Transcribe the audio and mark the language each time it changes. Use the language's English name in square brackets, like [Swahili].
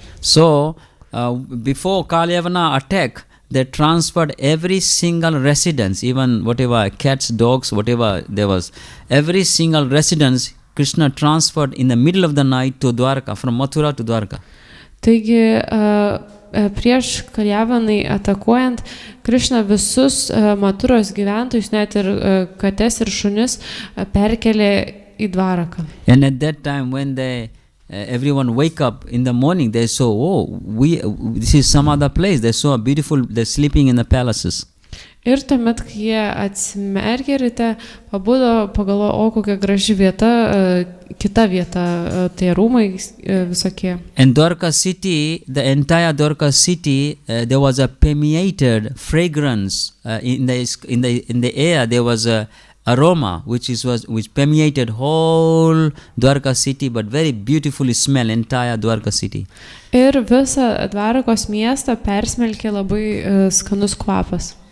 [English] So, before Kalyavana attack, they transferred every single residence, even whatever cats, dogs, whatever there was, every single residence Krishna transferred in the middle of the night to Dwarka, from Mathura to Dwarka. [Lithuanian] Taigi prieš Kalyavanai atakuojant, Krishna visus Mathuros gyventojus, net ir kates ir šunis, perkelė į Dvaraką. [English] And at that time when they everyone wake up in the morning, they saw, this is some other place. They saw beautiful, they're sleeping in the palaces. [Lithuanian] Ir tuomet, kai jie atsimerkė ryte, pabudo, pagalvojo, kokia graži vieta, kita vieta, tai rūmai visokie. [English] And Dwarka city, the entire Dwarka city, there was a permeated fragrance in the air. There was a aroma which permeated whole Dwarka city, but very beautifully smell entire Dwarka city. [Lithuanian] Ir visą Dvarakos miestą persmelkė labai skanus kvapas.